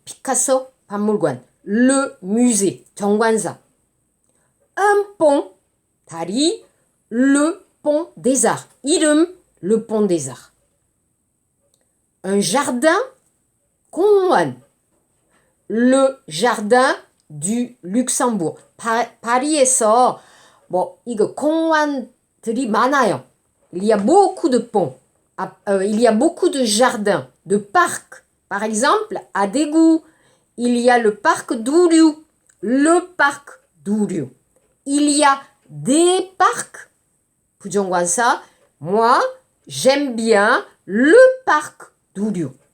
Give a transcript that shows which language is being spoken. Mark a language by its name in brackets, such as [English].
[French] Picasso [Korean] 박물관. [French] Le musée [Korean] 정관사. [French] Un pont. [Korean] 다리. [French] le pont des Arts. [Korean] 이름, [French] le pont des Arts. Un jardin, [Korean] 공원. [French] Le jardin du Luxembourg. [Korean] 파리에서 이거 공원들이 많아요. [French] Il y a beaucoup de ponts. Il y a beaucoup de jardins, de parcs. Par exemple, à Daegu, il y a le parc d'Ouryu. Le parc d'Ouryu. Il y a des parcs. [Korean] 부정관사. [French] Moi, j'aime bien le parc d'Ouryu.